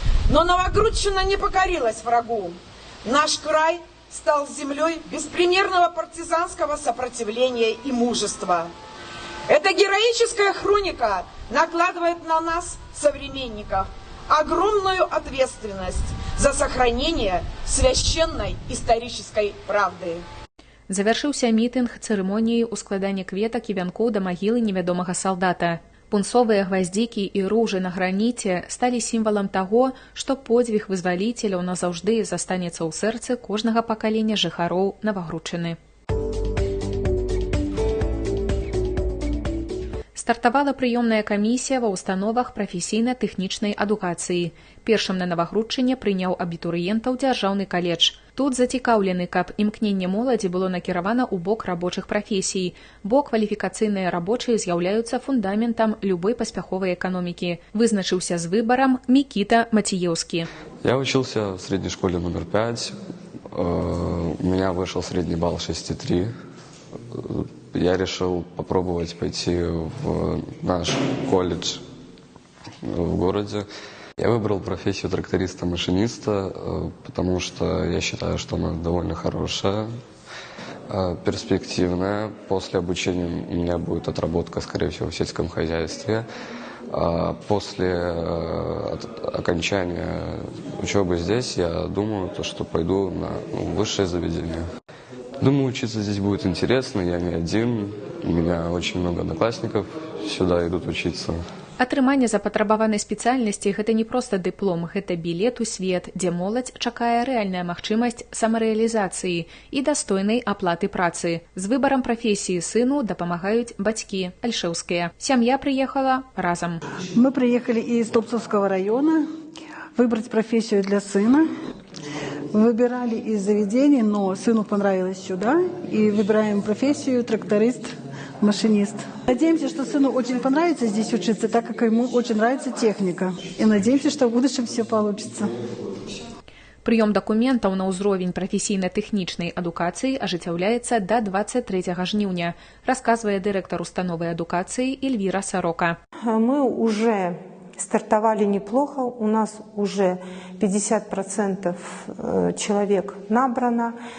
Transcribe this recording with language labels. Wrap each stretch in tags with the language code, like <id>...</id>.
<ru>Но Новогрудчина не покорилась врагу. Наш край стал землей беспримерного партизанского сопротивления и мужества. Эта героическая хроника накладывает на нас, современников, огромную ответственность за сохранение священной исторической правды.</ru> <be>Завяршыўся мітынг цырымоніі ўскладання кветак і вянкоў да магілы невядомага салдата. Пунцовыя гваздзікі і ружы на граніце сталі сімвалам таго, што подзвіг вызваліцеляў назаўжды застанецца ў сэрцы кожнага пакалення жыхароў Навагрудчыны. Стартавала прыёмная камісія ва ўстановах прафесійна-тэхнічнай адукацыі. Першым на Навагрудчыне прыняў абітурыентаў дзяржаўны каледж. Тут зацікаўлены, каб імкненне моладзі было накіравана ў бок рабочых прафесій, бо кваліфікацыйныя рабочыя з'яўляюцца фундаментам любой паспяховай эканомікі. Вызначыўся з выбарам Мікіта Мацееўскі.</be> <ru>Я учился в средней школе номер 5. У меня вышел средний балл 6,3. Я решил попробовать пойти в наш колледж в городе. Я выбрал профессию тракториста-машиниста, потому что я считаю, что она довольно хорошая, перспективная. После обучения у меня будет отработка, скорее всего, в сельском хозяйстве. После окончания учебы здесь я думаю, что пойду на высшее заведение. Думаю, учиться здесь будет интересно, я не один, у меня очень много одноклассников сюда идут учиться.</ru> <be>Атрыманне запатрабаванай спецыяльнасці – гэта не проста дыплом, гэта білет у свет, дзе моладзь чакае рэальная магчымасць самарэалізацыі і дастойнай аплаты працы. З выбарам прафесіі сыну дапамагаюць бацькі альшэўскія. Сям'я прыехала разам.</be> <ru>Мы приехали из Топцовского района выбрать профессию для сына. Выбирали из заведений, но сыну понравилось сюда, и выбираем профессию тракторист-машинист. Надеемся, что сыну очень понравится здесь учиться, так как ему очень нравится техника. И надеемся, что в будущем все получится.</ru> <be>Прыём дакументаў на ўзровень прафесійна-тэхнічнай адукацыі ажыццяўляецца да 23 жніўня, расказвае дырэктар установы адукацыі Эльвіра Сарока.</be> <ru>Мы уже стартовали неплохо, у нас уже 50% человек набрано.</ru>